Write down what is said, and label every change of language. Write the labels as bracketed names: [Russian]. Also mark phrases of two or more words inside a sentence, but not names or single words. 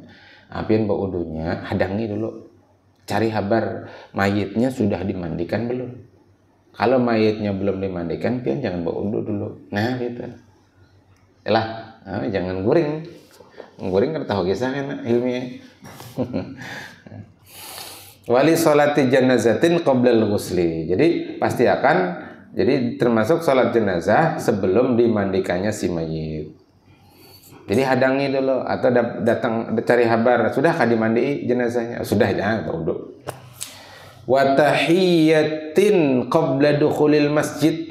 [Banjar] Apian bawa udunya, hadangi dulu. Cari kabar mayitnya sudah dimandikan belum. Kalau mayitnya belum dimandikan, pian jangan bawa udu dulu. Nah gitu. Yalah, jangan guring. Guring kan tahu kisah kan ilmiah. [Arabic] Wali sholati janazatin qoblal ghusli. [Indonesian] Jadi pasti akan, jadi termasuk sholat jenazah sebelum dimandikannya si mayit. [Banjar] Jadi hadangi dulu atau datang cari kabar, sudahkah dimandi jenazahnya? Sudah, jangan tahu. [Arabic] Wa tahiyyatin qabla dukhulil masjid.